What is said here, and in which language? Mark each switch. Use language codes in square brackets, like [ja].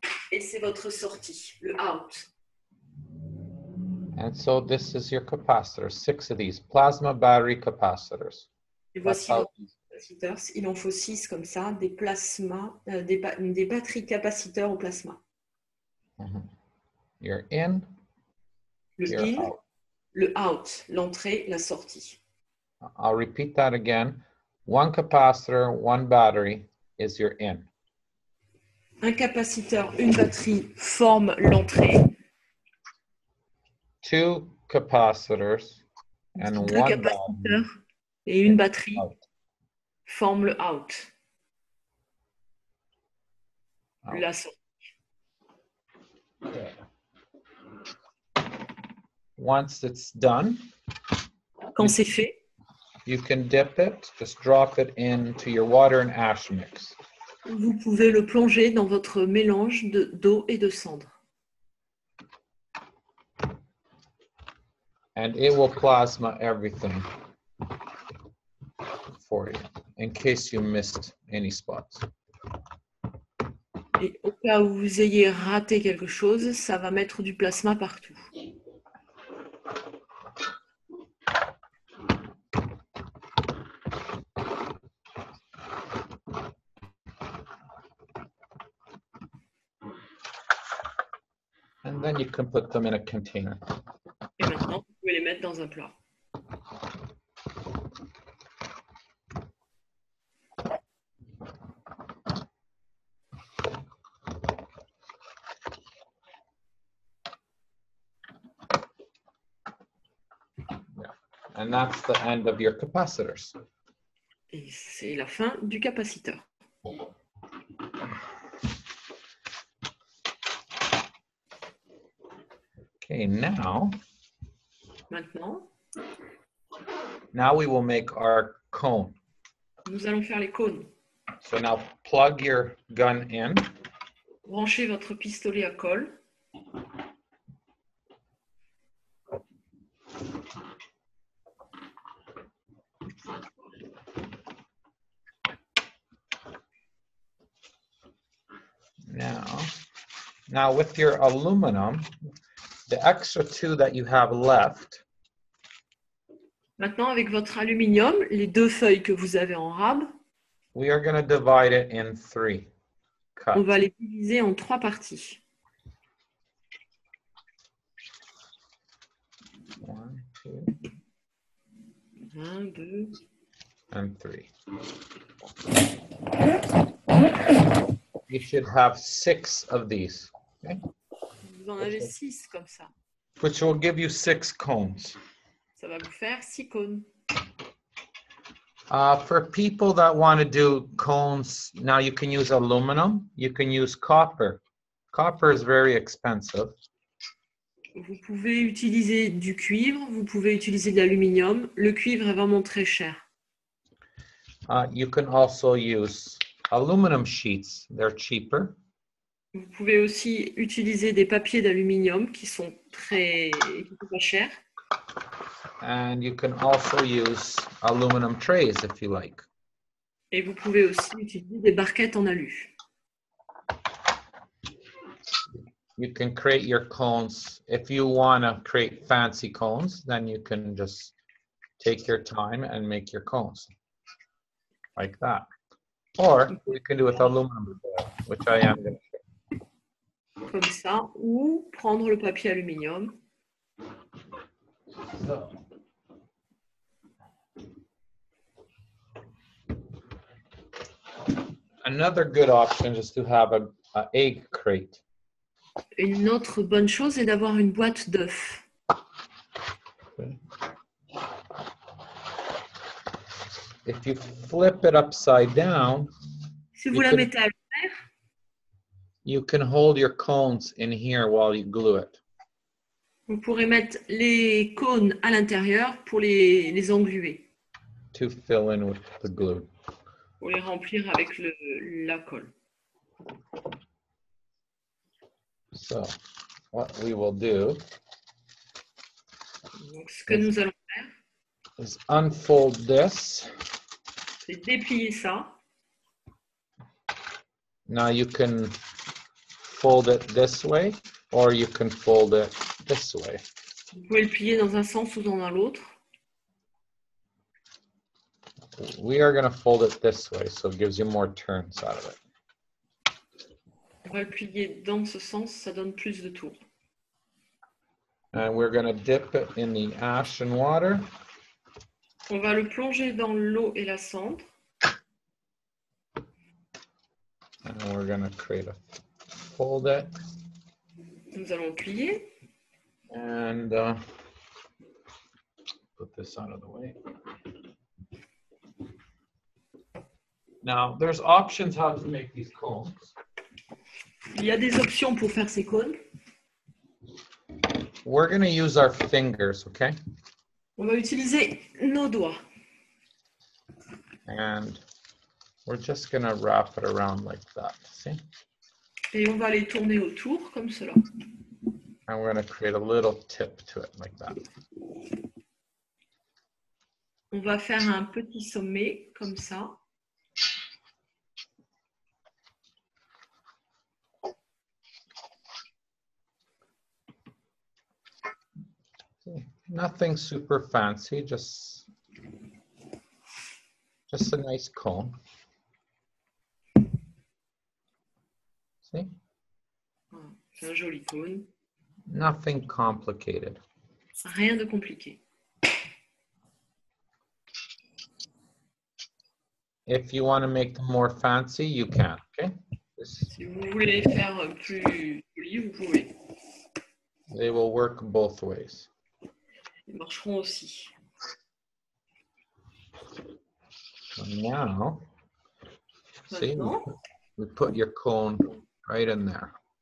[fr] Et c'est votre sortie, le out. [en] And so this is your capacitor, 6 of these plasma battery capacitors. [fr] Et [en] That's [fr] voici [en] how- [fr] votre capaciteur. Il en faut 6 comme ça, des plasmas, des batteries capaciteurs au plasma. [en] Mhm. You're in, [fr] Le [en] you're in, out. [fr] le out, l'entrée, la sortie. [en] I'll repeat that again. 1 capacitor, 1 battery is your in. [fr] Un capaciteur, une batterie forment l'entrée. [en] 2 capacitors and 1 [fr] Deux [en] battery [fr] capaciteurs et une batterie [en] out. [fr] forment le out, [en] Out. [fr] la sortie. [en] Once it's done, [fr] Quand c'est fait, [en] you can dip it, just drop it into your water and ash mix. [fr] vous pouvez le plonger dans votre mélange d'eau et de cendre. [en] And it will plasma everything for you, in case you missed any spots. [fr] Et au cas où vous ayez raté quelque chose, ça va mettre du plasma partout. [en] And then you can put them in a container. [fr] Et maintenant, vous pouvez les mettre dans un plat. [en] And that's the end of your capacitors. [fr] Et c'est la fin du capaciteur. [en] Okay, now [fr] Maintenant, [en] we will make our cone. [fr] Nous allons faire les cônes. [en] So now plug your gun in. [fr] Branchez votre pistolet à colle. [en] Now with your aluminum, the extra two that you have left, [fr] Maintenant, avec votre aluminium, les 2 feuilles que vous avez en rab, [en] we are going to divide it in 3 cuts. [fr] on va les diviser en 3 parties. [en] 1, 2, [fr] 1, 2, [en] and 3. You should have 6 of these, okay? [fr] vous en avez 6 comme ça. [en] Which will give you 6 cones. [fr] Ça va vous faire 6 cônes. [en] For people that want to do cones, now you can use aluminum, you can use copper. Copper is very expensive. [fr] Vous pouvez utiliser du cuivre, vous pouvez utiliser de l'aluminium. Le cuivre est vraiment très cher. [en] You can also use aluminum sheets, they're cheaper. [fr] Vous pouvez aussi utiliser des papiers d'aluminium qui sont pas chers. [en] And you can also use aluminum trays if you like. [fr] Et vous pouvez aussi utiliser des barquettes en alu. [en] You can create your cones. If you want to create fancy cones, then you can just take your time and make your cones like that. Or you can do with aluminum foil, which I am going to show. [fr] Comme ça, ou prendre le papier aluminium. [en] So. Another good option is to have an egg crate. [fr] Une autre bonne chose est d'avoir une boîte d'œufs. [en] If you flip it upside down, [fr] Si vous la mettez à l'envers, [en] you can hold your cones in here while you glue it. [fr] vous pourrez mettre les cônes à l'intérieur pour les engluer, [en] To fill in with the glue. [fr] pour les remplir avec la colle. [en] So what we will do [fr] Donc, ce que nous allons faire, [en] is unfold this. [fr] c'est déplier ça. [en] Now you can fold it this way or you can fold it this way. [fr] Vous pouvez le plier dans un sens ou dans l'autre. [en] We are going to fold it this way, so it gives you more turns out of it. [fr] On va le plier dans ce sens, ça donne plus de tours. [en] And we're going to dip it in the ash and water. [fr] On va le plonger dans l'eau et la cendre. [en] And we're going to create a fold it. [fr] Nous allons plier. [en] And put this out of the way. Now, there's options how to make these cones. [fr] Il y a des options pour faire ces cônes. [en] We're going to use our fingers, okay? [fr] On va utiliser nos doigts. [en] And we're just going to wrap it around like that, see? [fr] Et on va les tourner autour, comme cela. [en] And we're going to create a little tip to it like that. [fr] On va faire un petit sommet, comme ça. [en] Nothing super fancy, just a nice cone. See? [fr] C'est un joli cône. [en] Nothing complicated. [fr] Rien de compliqué. [en] If you want to make them more fancy, you can, okay? [fr] Si vous voulez faire plus joli, vous pouvez. [en] They will work both ways. [fr] Ils marcheront aussi. [en] So now, see, [fr] Maintenant, [en] we put your cone right in there.